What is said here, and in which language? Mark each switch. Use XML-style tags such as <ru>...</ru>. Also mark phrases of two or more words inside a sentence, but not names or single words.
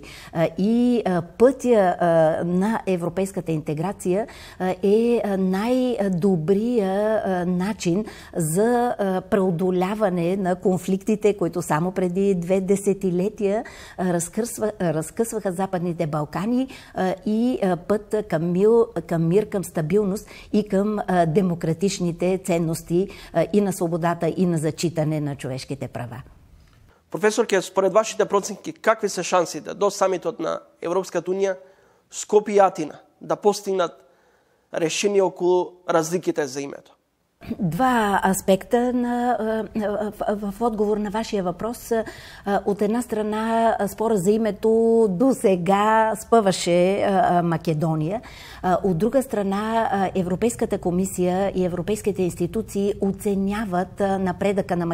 <bg>И пътя на европейската интеграция е най-добрия начин за преодоляване на конфликтите, които само преди 2 десетилетия разкъсваха Западните Балкани и път към мир, към стабилност и към демократичните ценности и на свободата, и на зачитане на човешките права.</bg> <mk>Професор Ке, според вашите проценки, какви са шансите до самитот на Европската унија Скопје и Атина да постигнат решение околу разликите за името?</mk> <bg>Два аспекта в отговор на вашия въпрос. От една страна, спора за името до сега спъваше Македония. От друга страна, Европейската комисия и европейските институции оценяват напредъка на</bg>